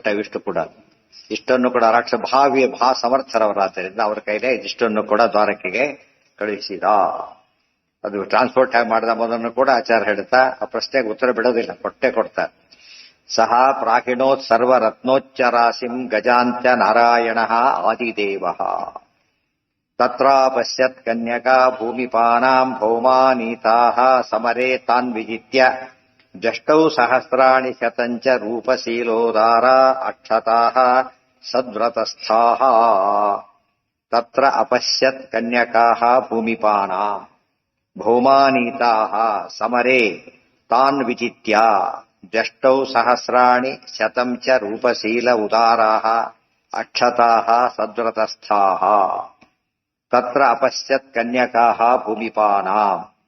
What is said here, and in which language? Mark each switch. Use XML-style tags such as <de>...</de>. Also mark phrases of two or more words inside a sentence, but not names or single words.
<kn>ಇಷ್ಟು ಕೂಡ, ಇಷ್ಟನ್ನು ಕೂಡ ಮಹಾ ಸಮರ್ಥರವರಾದ್ದರಿಂದ ಅವ್ರ ಕೈಲೇ ಇದಿಷ್ಟನ್ನು ಕೂಡ ದ್ವಾರಕೆಗೆ ಕಳುಹಿಸಿದ. ಅದು ಟ್ರಾನ್ಸ್ಪೋರ್ಟ್ ಆಗಿ ಮಾಡಿದ ಮೊದಲನ್ನು ಕೂಡ ಆಚಾರ್ಯ ಹೇಳ್ತಾ ಆ ಪ್ರಶ್ನೆಗೆ ಉತ್ತರ ಬಿಡೋದಿಲ್ಲ, ಕೊಟ್ಟೆ ಕೊಡ್ತಾರೆ.</kn> <sa>ಸಹ ಪ್ರಾಹಿಣೋತ್ ಸರ್ವ ರತ್ನೋಚ್ಚರಾಸಿಂ ಗಜಾಂಚ ನಾರಾಯಣ ಆದಿದೇವ. ತತ್ರ ಪಶ್ಯತ್ ಕನ್ಯಕಾ ಭೂಮಿಪಾನಾಂ ಭೌಮಾನೀತಾಃ ಸಮರೇ ತಾನ್ ವಿಜಿತ್ಯ ಜಷ್ಟೌ ಸಹಸ್ರಾಣಿ ಶತಂಚ ರೂಪಶೀಲೋದಾರ ಅಕ್ಷತಾಃ ಸದ್ವ್ರತಸ್ಥಾಃ. ತತ್ರ ಅಪಶ್ಯತ್ ಕನ್ಯಕಾಃ ಭೂಮಿಪಾನಾಂ ಭೌಮಾನೀತಾಃ ಸಮರೇ ತಾನ್ ವಿಜಿತ್ಯ ದ್ಯಷ್ಟೌ ಸಹಸ್ರಾಣಿ ಶತಂ ಚ ರೂಪಶೀಲ ಉದಾರಾಃ ಅಕ್ಷತಾಃ ಸದ್ವ್ರತಸ್ಥಾಃ ತತ್ರ ಅಪಶ್ಯತ್ ಕನ್ಯಕಾಃ ಭೂಮಿಪಾನಾಂ.</sa>